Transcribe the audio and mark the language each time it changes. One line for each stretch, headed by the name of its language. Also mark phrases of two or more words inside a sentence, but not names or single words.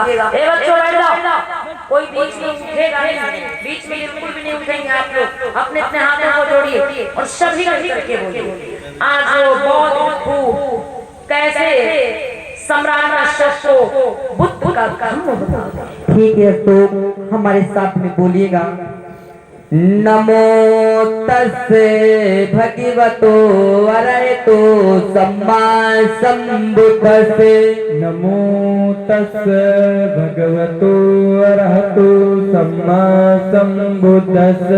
Hindi: ए बच्चों बैठ जाओ, कोई बीच में उठेगा नहीं, बीच में बिल्कुल भी नहीं उठेंगे। आप लोग अपने अपने हाथों को जोड़िए और सभी करके बोलिए, आज वो बौद्ध भिक्षु कैसे सम्राट अशोक को बुद्ध का कर्म बताओ। ठीक है अशोक, हमारे साथ में बोलिएगा।
Pali: नमो तस्से भगवतो अरहतो सम्मा संबुद्धस्से। नमो तस्से भगवतो अरहतो सम्मा संबुद्धस्से।